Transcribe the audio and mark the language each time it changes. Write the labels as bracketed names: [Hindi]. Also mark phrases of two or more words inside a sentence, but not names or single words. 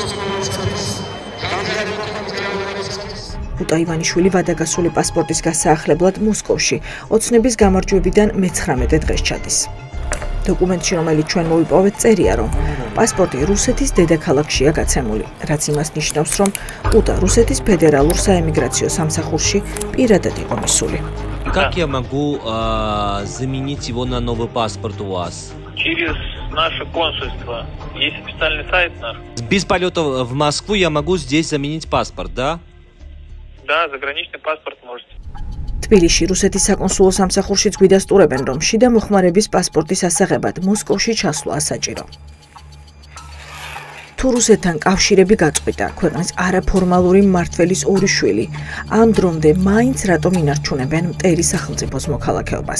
[Georgian] უტა ივანიშვილი ვადაგასული პასპორტის გასაახლებლად მოსკოვში ოცნების გამარჯვებიდან მე-19 დღეს ჩადის. დოკუმენტში, რომელიც ჩვენ მოვიპოვეთ, წერია, რომ პასპორტი რუსეთის დედაქალაქშია გაცემული, რაც იმას ნიშნავს, რომ უტა რუსეთის ფედერალურ საემიგრაციო სამსახურში პირადად იყო მისული. [Russian] как я могу заменить его на новый паспорт у вас? Через наше консульство. Есть специальный сайт наш. Без полета в Москву я могу здесь заменить паспорт, да? Да, заграничный паспорт можете. [Georgian] თბილისში რუსეთის საკონსულო სამსახურშიც გვიდასტურებენ, რომ შიდა მოხმარების პასპორტის ასაღებად მოსკოვში ჩასვლა ასაჭირო. თუ რუსეთთან კავშირები გაწყვიტა, ქვეყნის არაფორმალური მმართველის ორი შვილი, ამ დრომდე მაინც რატომ ინარჩუნებენ მტერი სახელმწიფოს მოქალაქეობას.